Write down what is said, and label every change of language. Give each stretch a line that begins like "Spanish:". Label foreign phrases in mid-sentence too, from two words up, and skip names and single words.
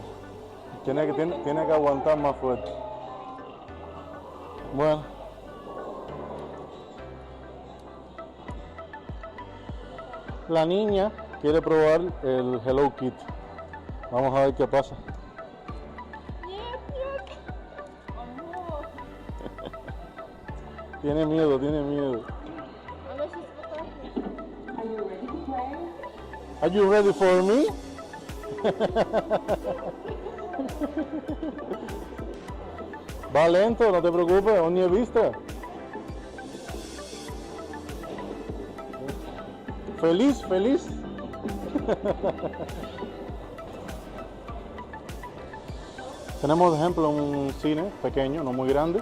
Spanish: Tiene que aguantar más fuerte. Bueno. La niña quiere probar el Hello Kitty. Vamos a ver qué pasa.
Russian: Нет, нет. Амор.
Spanish: Tiene miedo, tiene miedo.
Russian: Она сейчас покажет.
English: Are you ready for me?
Spanish: Va lento, no te preocupes, aún ni he visto. Feliz, feliz. Tenemos de ejemplo un cine pequeño, no muy grande.